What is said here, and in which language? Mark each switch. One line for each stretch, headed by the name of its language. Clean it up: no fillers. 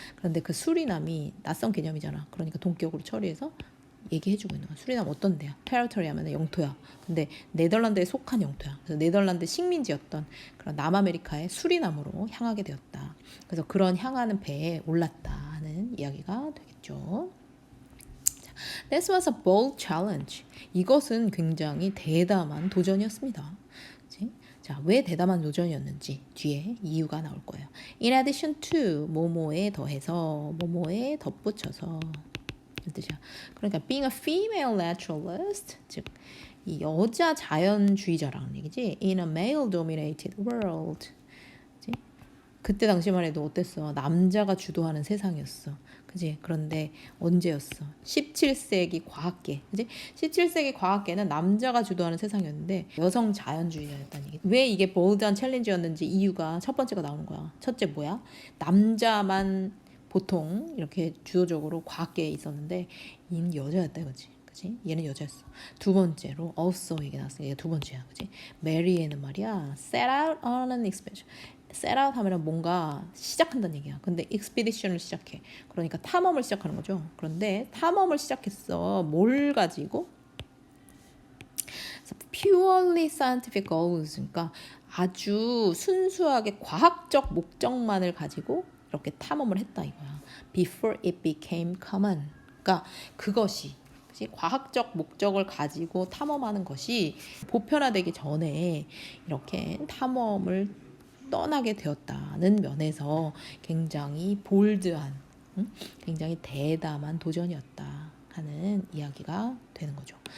Korean: 그런데 그 수리남이 낯선 개념이잖아. 그러니까 동격으로 처리해서 얘기해주고 있는 거야. 수리남 어떤 데야? 테리토리 하면 영토야. 근데 네덜란드에 속한 영토야. 그래서 네덜란드 식민지였던 그런 남아메리카의 수리남으로 향하게 되었다. 그래서 그런 향하는 배에 올랐다 하는 이야기가 되겠죠.
English: This was a bold challenge.
Korean: 이것은 굉장히 대담한 도전이었습니다. 그치? 자, 왜 대담한 도전이었는지 뒤에 이유가 나올 거예요.
English: In addition to
Korean: 뭐뭐에 더해서 뭐뭐에 덧붙여서 이런 뜻이야. 그러니까
English: being a female naturalist
Korean: 즉 이 여자 자연주의자라는 얘기지.
English: In a male-dominated world.
Korean: 그치? 그때 당시만 해도 어땠어? 남자가 주도하는 세상이었어. 그지? 그런데 언제였어? 17세기 과학계. 그지? 17세기 과학계는 남자가 주도하는 세상이었는데 여성 자연주의자였다는 얘기. 왜 이게 볼드한 챌린지였는지 이유가 첫 번째가 나오는 거야. 첫째 뭐야? 남자만 보통 이렇게 주도적으로 과학계에 있었는데 얘는 여자였다 이거지. 그지? 얘는 여자였어. 두 번째로 also 얘기 나왔어. 이게 두 번째야. 그지? 메리에는 말이야.
English: set out on an expedition. set out
Korean: 하면 뭔가 시작한다는 얘기야. 근데 expedition을 시작해. 그러니까 탐험을 시작하는 거죠. 그런데 탐험을 시작했어. 뭘 가지고?
English: purely scientific goals.
Korean: 그러니까 아주 순수하게 과학적 목적만을 가지고 이렇게 탐험을 했다 이거야.
English: Before it became common.
Korean: 그러니까 그것이 과학적 목적을 가지고 탐험하는 것이 보편화되기 전에 이렇게 탐험을 떠나게 되었다는 면에서 굉장히 볼드한, 굉장히 대담한 도전이었다 하는 이야기가 되는 거죠.